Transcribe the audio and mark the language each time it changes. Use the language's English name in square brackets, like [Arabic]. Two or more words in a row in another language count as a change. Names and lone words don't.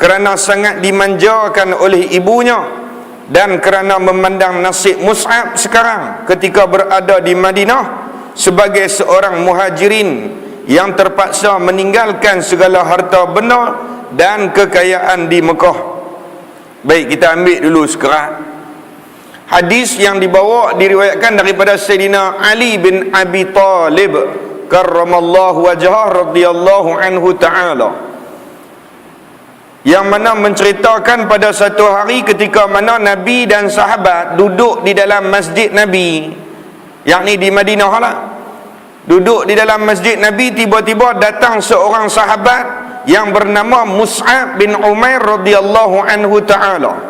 [Malay] kerana sangat dimanjakan oleh ibunya dan kerana memandang nasib Mus'ab sekarang ketika berada di Madinah sebagai seorang muhajirin yang terpaksa meninggalkan segala harta benda dan kekayaan di Mekah. Baik, kita ambil dulu sekerat hadis yang dibawa, diriwayatkan daripada Sayyidina Ali bin Abi Talib [Arabic] كرم الله وجهه رضي الله عنه تعالى, [Malay] yang mana menceritakan pada satu hari ketika mana Nabi dan sahabat duduk di dalam masjid Nabi, yakni di Madinah lah, duduk di dalam masjid Nabi, tiba-tiba datang seorang sahabat yang bernama Mus'ab bin Umair [Arabic] رضي الله عنه تعالى.